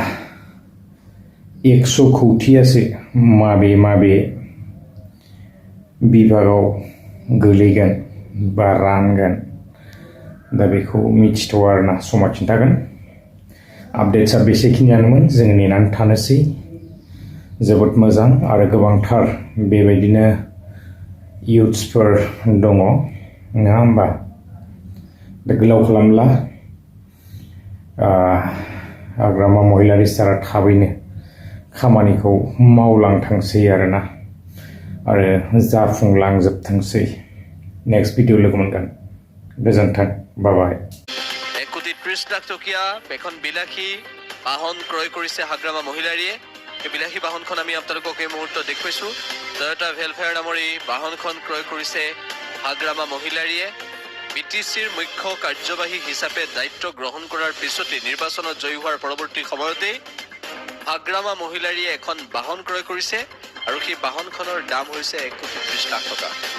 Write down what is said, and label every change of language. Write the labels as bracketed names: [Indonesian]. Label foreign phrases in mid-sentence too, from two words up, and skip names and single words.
[Bodo] 100 कौटियासो माबे बिभागाव गोलैगोन बा रानगोन दा बेखौ मिथिथ'आ आरोना समा खिन्थागोन आपडेट्सआ बेसेखिनियानोमोन जों नेनानै थानोसै जोबोद मोजां आरो गोबांथार बेबायदिनो युथ्सफोर दङ नङा होमबा दा गोलाव खालामला हाग्रामा महिलारी सारा थाबैनो खामानिखौ मावलांथोंसै आरोना आरो जाफुंलांजोबथोंसै [English] next video [Bodo] लोगो मोनगोन गोजोन्थों बाय [Assamese] 1 কোটি 30 লাখ টকীয়া এখন বিলাসী বাহন ক্ৰয় কৰিছে হাগ্ৰামা মহিলাৰীয়ে এই বিলাসী বাহনখন আমি আপোনালোকক এই মুহূৰ্তত দেখুৱাইছো টয়োটা ভেলফেয়াৰ নামৰ এই বাহনখন ক্ৰয় কৰিছে হাগ্ৰামা মহিলাৰীয়ে বিটিচিৰ মুখ্য কাৰ্যবাহী হিচাপে দায়িত্ব গ্ৰহণ কৰাৰ পিছতে নিৰ্বাচনত জয়ী হোৱাৰ পৰৱৰ্তী সময়তে হাগ্ৰামা মহিলাৰীয়ে এখন বাহন ক্ৰয় কৰিছে আৰু সেই বাহনখনৰ দাম হৈছে 1 কোটি 30 লাখ টকা